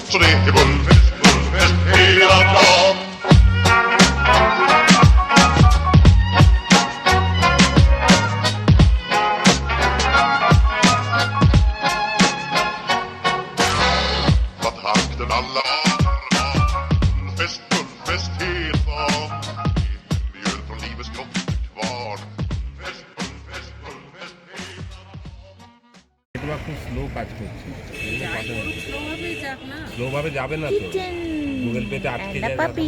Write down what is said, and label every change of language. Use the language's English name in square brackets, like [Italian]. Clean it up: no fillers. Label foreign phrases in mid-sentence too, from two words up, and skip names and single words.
[Swedish] Så det är fullfest hela dagen. Takten alla fullfest hela dagen. Mjöl från livets grottekvarn. Fullfest [Bangla] নেটওয়ার্ক খুব স্লো কাজ করছে, স্লোভাবেই যাক না। স্লোভাবে যাবে না তো, গুগল পেতে আটকে যায়। পাপি